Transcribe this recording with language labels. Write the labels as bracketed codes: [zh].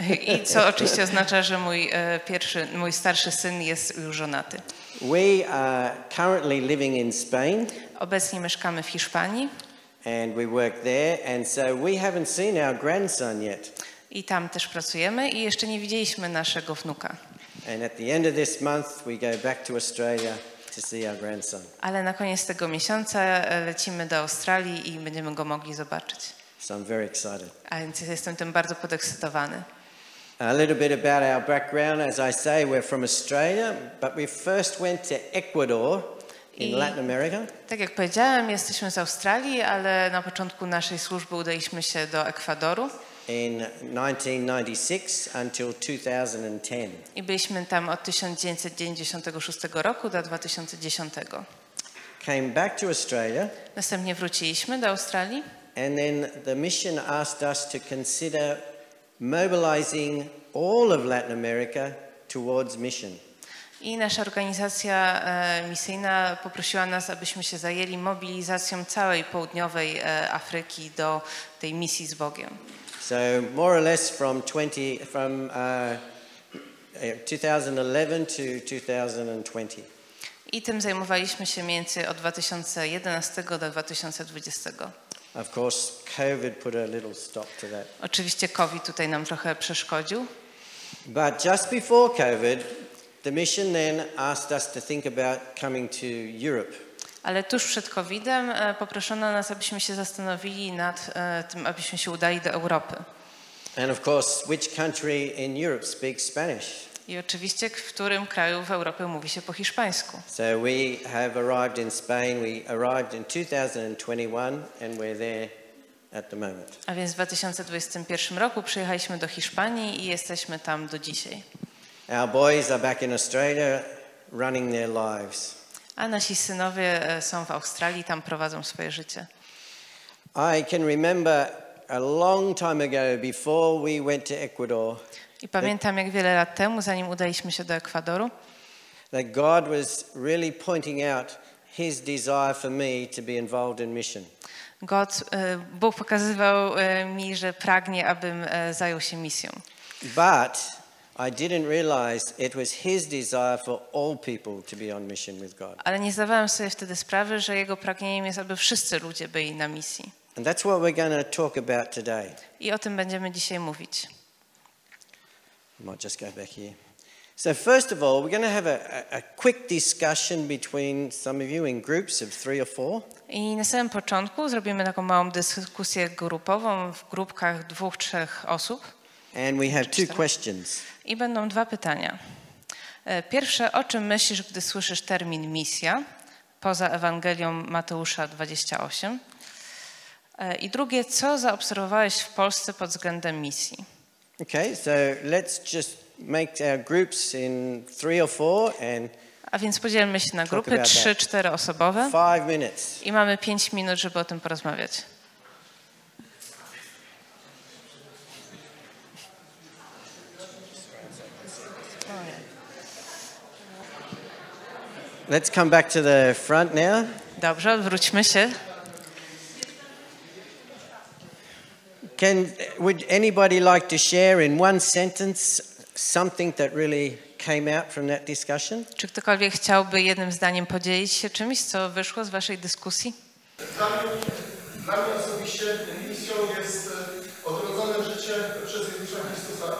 [pl] I co oczywiście oznacza, że mój starszy syn jest już żonaty. [en] We are currently living in Spain. [pl] Obecnie mieszkamy w Hiszpanii. [en] And we work there, and so we haven't seen our grandson yet. [pl] I tam też pracujemy i jeszcze nie widzieliśmy naszego wnuka. [en] And at the end of this month we go back to Australia to see our grandson. [pl] Ale na koniec tego miesiąca lecimy do Australii i będziemy go mogli zobaczyć. [en] So I'm very excited. [pl] A więc jestem tym bardzo podekscytowany. [en] A little bit about our background. As I say, we're from Australia, but we first went to Ecuador in Latin America. [pl] Tak jak powiedziałem, jesteśmy z Australii, ale na początku naszej służby udaliśmy się do Ekwadoru. [en] In 1996 until 2010. [pl] I byliśmy tam od 1996 roku do 2010. [en] Came back to Australia. [pl] Następnie wróciliśmy do Australii. [en] And then the mission asked us to consider mobilizing all of Latin America towards mission. [pl] I nasza organizacja misyjna poprosiła nas, abyśmy się zajęli mobilizacją całej południowej Afryki do tej misji z Bogiem. [en] So more or less from 2011 to 2020. [pl] I tym zajmowaliśmy się mniej więcej od 2011 do 2020. [en] Of course, COVID put a little stop to that. [pl] Oczywiście COVID tutaj nam trochę przeszkodził. [en] But just before COVID, the mission then asked us to think about coming to Europe. [pl] Ale tuż przed COVID-em poproszono nas, abyśmy się zastanowili nad tym, abyśmy się udali do Europy. [en] And of course, which country in Europe speaks Spanish? [pl] I oczywiście, w którym kraju w Europie mówi się po hiszpańsku. [en] So we have arrived in Spain. We arrived in 2021 and we're there at the moment. [pl] A więc w 2021 roku przyjechaliśmy do Hiszpanii i jesteśmy tam do dzisiaj. [en] Our boys are back in Australia running their lives. [pl] A nasi synowie są w Australii, tam prowadzą swoje życie. [en] I can remember a long time ago before we went to Ecuador. [pl] I pamiętam, jak wiele lat temu, zanim udaliśmy się do Ekwadoru, [en] that God was really pointing out his desire for me to be involved in mission. [pl] Bóg pokazywał mi, że pragnie, abym zajął się misją. [en] But I didn't realize it was his desire for all people to be on mission with God. [pl] Ale nie zdawałem sobie wtedy sprawy, że jego pragnieniem jest, aby wszyscy ludzie byli na misji. [en] And that's what we're going to talk about today. [pl] I o tym będziemy dzisiaj mówić. [en] I might just go back here. So first of all, we're going to have a quick discussion between some of you in groups of 3 or 4. [pl] I na samym początku zrobimy taką małą dyskusję grupową w grupkach 2-3 osób. [en] And we have 2 questions. [pl] I będą 2 pytania. Pierwsze, o czym myślisz, gdy słyszysz termin misja, poza Ewangelią Mateusza 28? I drugie, co zaobserwowałeś w Polsce pod względem misji? [en] Okay, so let's just make our groups in 3 or 4 and [pl] a więc podzielmy się na grupy 3-4 osobowe [en] 5 minutes. [pl] I mamy 5 minut, żeby o tym porozmawiać. [en] Let's come back to the front now. [pl] Dobrze, odwróćmy się. [en] Would anybody like to share in one sentence something that really came out from that discussion? [pl] Czy ktokolwiek chciałby jednym zdaniem podzielić się czymś, co wyszło z waszej dyskusji? Dla mnie osobiście misją jest odrodzone życie przez Jezusa Chrystusa.